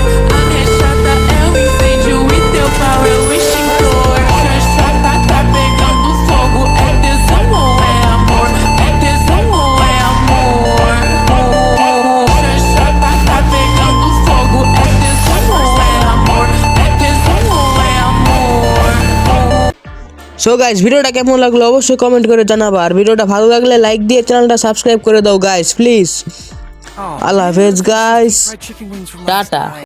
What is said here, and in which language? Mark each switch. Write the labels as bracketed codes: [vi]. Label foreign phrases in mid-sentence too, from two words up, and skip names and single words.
[pt] A minha chata é o incêndio e teu pau é o extintor. A chata tá pegando fogo. É tesão ou é amor? É tesão ou é amor? A chata tá pegando fogo. É tesão ou é amor? É tesão ou é amor? [bn] সো গাইস, ভিডিওটা কেমন লাগলো অবশ্যই কমেন্ট করে জানাবা। আর ভিডিওটা ভালো লাগলে লাইক দিয়ে চ্যানেলটা সাবস্ক্রাইব করে দাও গাইস প্লিজ। আল্লাহ হাফেজ গাইস, টাটা।